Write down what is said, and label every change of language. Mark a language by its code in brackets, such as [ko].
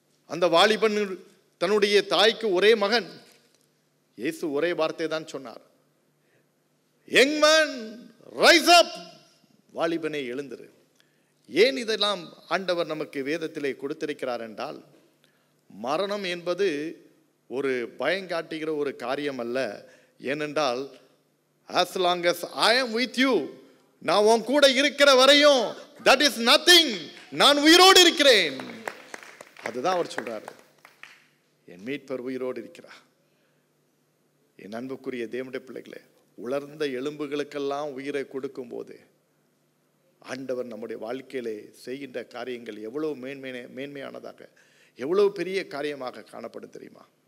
[ta] அந்த வாலிபன் தன்னுடைய தாய்க்கு ஒரே மகன். இயேசு ஒரே வார்த்தை தான் சொன்னார், [en] young man rise up, [ta] வாலிபனை எழுந்திரு. ஏன் இதெல்லாம் ஆண்டவர் நமக்கு வேதத்திலே கொடுத்திருக்கிறார் என்றால், மரணம் என்பது ஒரு பயங்காட்டுகிற ஒரு காரியம் அல்ல. ஏனென்றால் [en] as long as I am with you, [ta] நான் உன் கூட இருக்கிற வரையும் [en] that is nothing, [ta] நான் உயிரோடு இருக்கிறேன். அதுதான் அவர் சொல்றாரு, என் மீட்பர் உயிரோடு இருக்கிறார். என் அன்புக்குரிய தேவனுடைய பிள்ளைகளே, உலர்ந்த எலும்புகளுக்கெல்லாம் உயிரை கொடுக்கும் போது ஆண்டவர் நம்முடைய வாழ்க்கையிலே செய்கின்ற காரியங்கள் எவ்வளவு மேன்மையானதாக, எவ்வளவு பெரிய காரியமாக காணப்படும் தெரியுமா?